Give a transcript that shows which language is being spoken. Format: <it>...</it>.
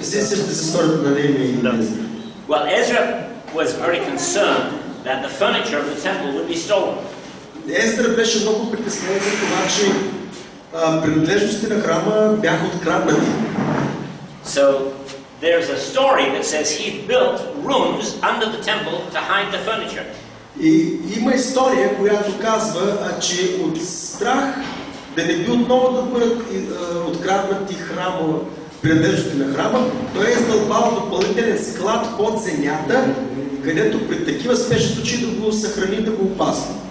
<bg>Все сещате се историята на Неемия и Ездра.</bg> <en>Well, Ezra was very concerned that the furniture of the temple would be stolen.</en> <bg>Ездра беше много притеснен за това, че принадлежностите на храма бяха откраднати.</bg> <en>So there's a story that says he built rooms under the temple to hide the furniture.</en> <bg>И има история, която казва, че от страх да не би отново да бъдат откраднати храма, принадлежности на храма, той е издълбал допълнителен склад под земята, където при такива спешни случаи да го съхрани, да го опази.</bg>